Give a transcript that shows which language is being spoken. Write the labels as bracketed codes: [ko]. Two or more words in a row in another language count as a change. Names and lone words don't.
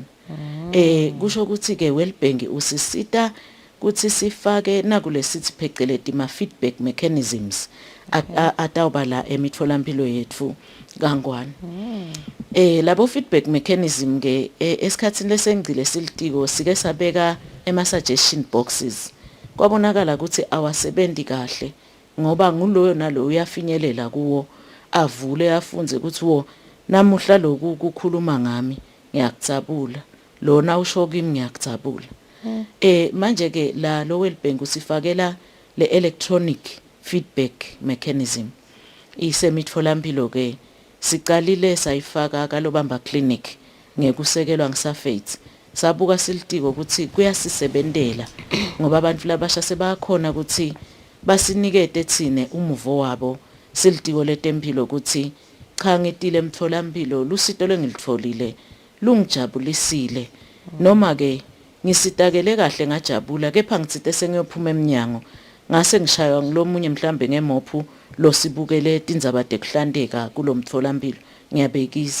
[ss] Kusho ukuthi ke Wellbank usisita kuthi sifake nakulesithi pheceleti ma [en] feedback mechanisms [ss] atawuba la emitholampilo yethu kangwane. Labo [en] feedback mechanism [ss] ke esikhatsini lesengcile silitiko sike sabeka ema [en] suggestion boxes. [ss] Kwabonakala ukuthi awasebenzi kahle ngoba nguloyo nalo uyafinyelela kuwo avule afunze ukuthi wo namuhla lokhu kukhuluma ngami ngiyakutsabula, lona usho kimi ngiyakutsabula. Manje ke la lo Wellbank usifakela le [en] electronic feedback mechanism. [ss] Isemitholampilo ke sicalile sayifaka kalobamba clinic ngekusekelwa ngisafethi. Sabuka silitiko ukuthi kuyasisebentela ngoba abantu labasha sebakhona ukuthi basinikete thine umuvo wabo silitiko letempilo ukuthi cha ngitile emtholampilo lusito lengilitholile lungijabulisile noma ke ngisitakele kahle ngajabula kepha ngitsite sengiyophuma eminyango ngase ngishaywa ngilomunye mhlambe ngemophu lo sibukele tindzaba tekuhlanteka kulomtholampilo ngiyabekisa.